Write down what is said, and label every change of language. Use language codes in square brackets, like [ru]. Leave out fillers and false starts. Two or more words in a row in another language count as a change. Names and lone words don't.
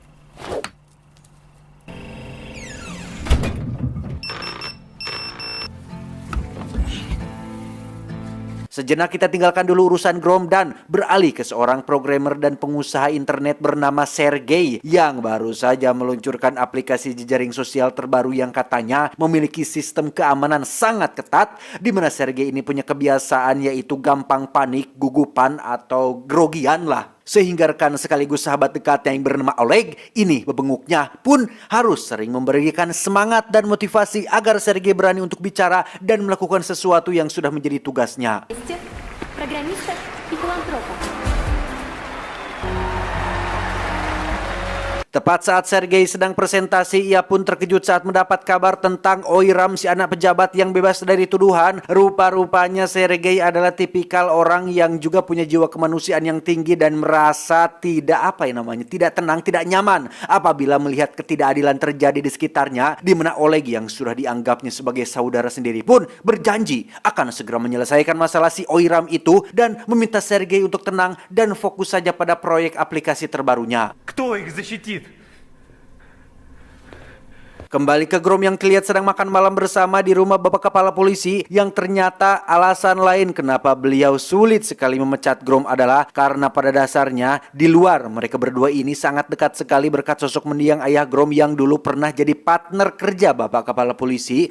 [id] Sejenak kita tinggalkan dulu urusan Grom dan beralih ke seorang programmer dan pengusaha internet bernama Sergey yang baru saja meluncurkan aplikasi jejaring sosial terbaru yang katanya memiliki sistem keamanan sangat ketat, di mana Sergey ini punya kebiasaan yaitu gampang panik, gugupan atau grogian lah. Sehingga rekan sekaligus sahabat dekatnya yang bernama Oleg ini bebenguknya pun harus sering memberikan semangat dan motivasi agar Sergey berani untuk bicara dan melakukan sesuatu yang sudah menjadi tugasnya. [ru] Программиста и филантропа. [id] Tepat saat Sergei sedang presentasi, ia pun terkejut saat mendapat kabar tentang Oiram, si anak pejabat yang bebas dari tuduhan. Rupa-rupanya Sergei adalah tipikal orang yang juga punya jiwa kemanusiaan yang tinggi dan merasa tidak tenang, tidak nyaman apabila melihat ketidakadilan terjadi di sekitarnya, di mana Oleg yang sudah dianggapnya sebagai saudara sendiri pun berjanji akan segera menyelesaikan masalah si Oiram itu dan meminta Sergei untuk tenang dan fokus saja pada proyek aplikasi terbarunya. [ru] Кто их защитит? [id] Kembali ke Grom yang terlihat sedang makan malam bersama di rumah Bapak Kepala Polisi, yang ternyata alasan lain kenapa beliau sulit sekali memecat Grom adalah karena pada dasarnya di luar mereka berdua ini sangat dekat sekali berkat sosok mendiang ayah Grom yang dulu pernah jadi partner kerja Bapak Kepala Polisi.